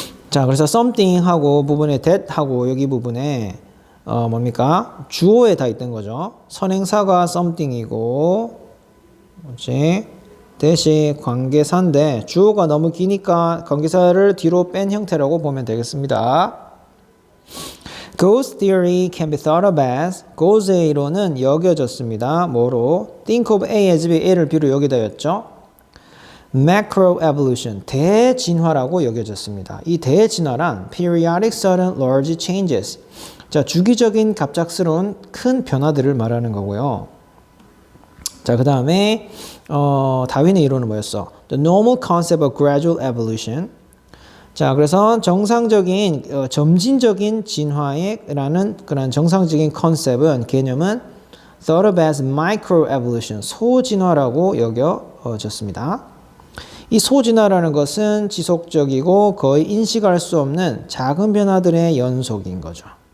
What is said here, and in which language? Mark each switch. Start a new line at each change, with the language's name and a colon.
Korean: 자, 그래서 something 하고 부분에 that 하고 여기 부분에 뭡니까? 주어에 다 있던 거죠. 선행사가 something이고, 뭐지? that이 관계사인데 주어가 너무 기니까 관계사를 뒤로 뺀 형태라고 보면 되겠습니다.
English: Ghost theory can be thought of as
Korean: Ghost의 이론은 여겨졌습니다. 뭐로?
English: Think of A as B,
Korean: A를 B로 여기다였죠. Macroevolution, 대진화라고 여겨졌습니다. 이 대진화란
English: periodic sudden large changes.
Korean: 자, 주기적인 갑작스러운 큰 변화들을 말하는 거고요. 자, 그 다음에 다윈의 이론은 뭐였어?
English: The normal concept of gradual evolution.
Korean: 자, 그래서 정상적인 점진적인 진화에라는 그런 정상적인 컨셉은 개념은
English: thought of as microevolution,
Korean: 소진화라고 여겨졌습니다. 이 소진화라는 것은 지속적이고 거의 인식할 수 없는 작은 변화들의 연속인 거죠.